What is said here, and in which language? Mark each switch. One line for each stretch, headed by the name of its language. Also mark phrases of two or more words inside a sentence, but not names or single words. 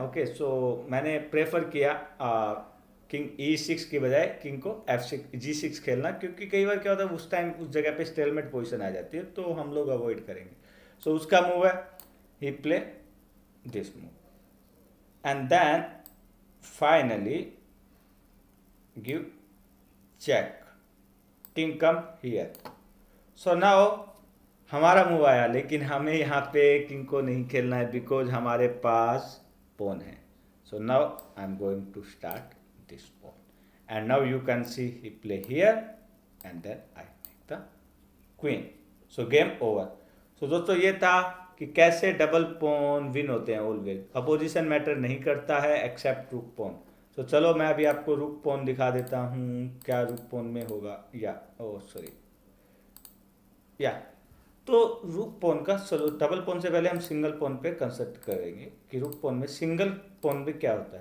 Hindi: ओके, सो मैंने प्रेफर किया किंग e6 की बजाय किंग को f6 g6 खेलना क्योंकि कई बार क्या होता है उस टाइम उस जगह पे
English: stalemate position
Hindi: आ जाती है तो हम लोग अवॉइड करेंगे.
English: सो
Hindi: उसका मूव है
English: he play this move and then finally give check, king come here. So now
Hindi: हमारा मूव आया लेकिन हमें यहाँ पे किंग को नहीं खेलना है बिकॉज हमारे पास पोन है.
English: so now I am going to start this pawn and now you can see he play here and then I make the queen. so game over.
Hindi: सो दोस्तों ये था कि कैसे
English: double pawn
Hindi: विन होते हैं ऑलवेज.
English: opposition matter
Hindi: नहीं करता है
English: except rook pawn.
Hindi: तो चलो मैं अभी आपको
English: rook pawn
Hindi: दिखा देता हूँ क्या
English: rook pawn
Hindi: में होगा. तो
English: rook pawn
Hindi: का चलो
English: double pawn
Hindi: से पहले हम
English: single pawn
Hindi: पे कंसल्ट करेंगे कि
English: rook pawn
Hindi: में
English: single pawn
Hindi: में क्या होता है.